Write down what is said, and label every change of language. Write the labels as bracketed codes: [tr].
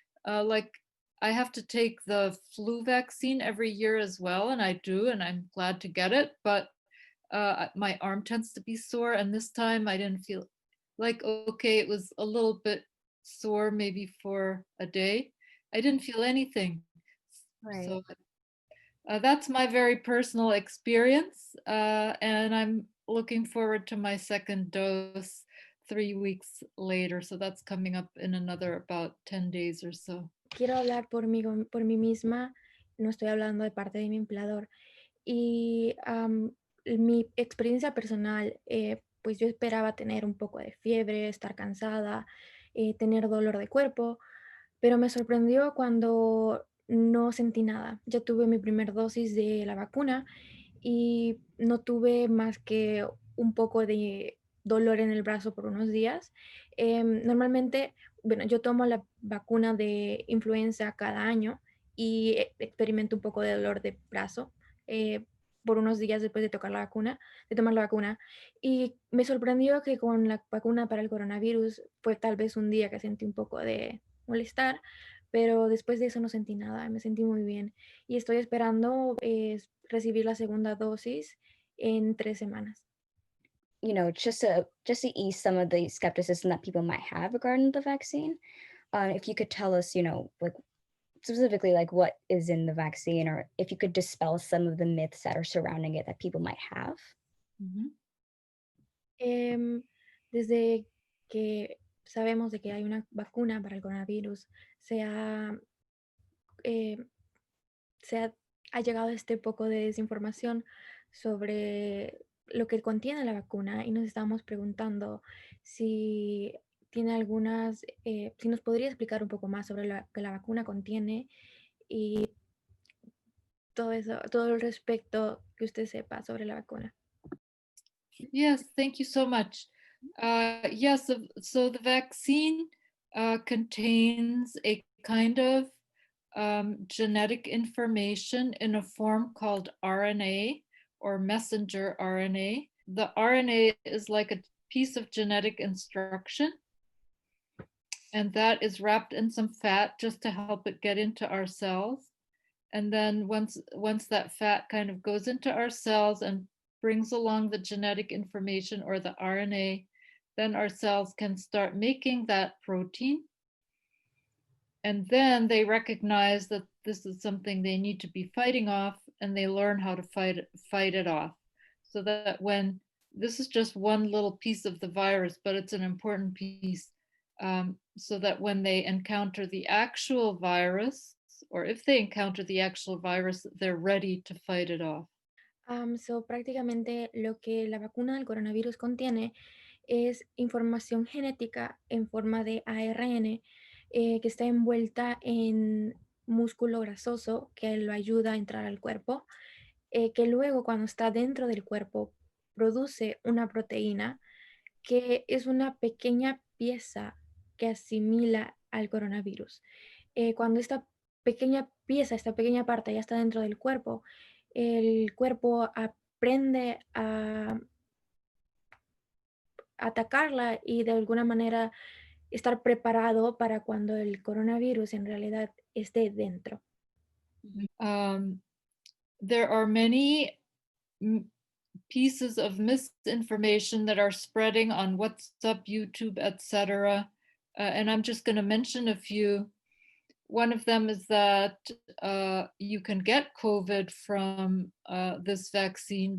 [en] Like I have to take the flu vaccine every year as well, and I do, and I'm glad to get it, but my arm tends to be sore, and this time I didn't feel like, okay, it was a little bit sore maybe for a day. I didn't feel anything. Right. So that's my very personal experience. And I'm looking forward to my second dose 3 weeks later. So that's coming up in another about 10 days or so. [es] Quiero hablar por mí misma, no estoy hablando de parte de mi empleador. Y mi experiencia personal, pues yo esperaba tener un poco de fiebre, estar cansada, tener dolor de cuerpo, pero me sorprendió cuando no sentí nada. Ya tuve mi primer dosis de la vacuna y no tuve más que un poco de dolor en el brazo por unos días. Normalmente, bueno, yo tomo la vacuna de influenza cada año y experimento un poco de dolor de brazo por unos días después de tomar la vacuna. Y me sorprendió que con la vacuna para el coronavirus fue tal vez un día que sentí un poco de molestar, pero después de eso no sentí nada, me sentí muy bien y estoy esperando recibir la segunda dosis en 3 semanas. [en] Just to ease some of the skepticism that people might have regarding the vaccine, if you could tell us, like specifically like what is in the vaccine, or if you could dispel some of the myths that are surrounding it that people might have. Mhm. [es] Em, Desde que sabemos de que hay una vacuna para el coronavirus, se ha, eh, se ha llegado este poco de desinformación sobre lo que contiene la vacuna y nos estamos preguntando si tiene si nos podría explicar un poco más sobre lo que la vacuna contiene y todo eso, todo el respecto que usted sepa sobre la vacuna. [en] Yes, thank you so much. Yes, so the vaccine contains a kind of genetic information in a form called RNA or messenger RNA. The RNA is like a piece of genetic instruction, and that is wrapped in some fat just to help it get into our cells. And then once that fat kind of goes into our cells and brings along the genetic information or the RNA, then our cells can start making that protein. And then they recognize that this is something they need to be fighting off, and they learn how to fight it off. So that when this is just one little piece of the virus, but it's an important piece, so that when they encounter the actual virus, or if they encounter the actual virus, they're ready to fight it off. [es] Prácticamente lo que la vacuna del coronavirus contiene es información genética en forma de ARN que está envuelta en músculo grasoso que lo ayuda a entrar al cuerpo, que luego cuando está dentro del cuerpo produce una proteína que es una pequeña pieza que asimila al coronavirus. Cuando esta pequeña pieza, esta pequeña parte ya está dentro del cuerpo, el cuerpo aprende a atacarla y de alguna manera estar preparado para cuando el coronavirus en realidad esté dentro. [en] There are many pieces of misinformation that are spreading on WhatsApp, YouTube, etc. And I'm just going to mention a few. One of them is that you can get COVID from this vaccine.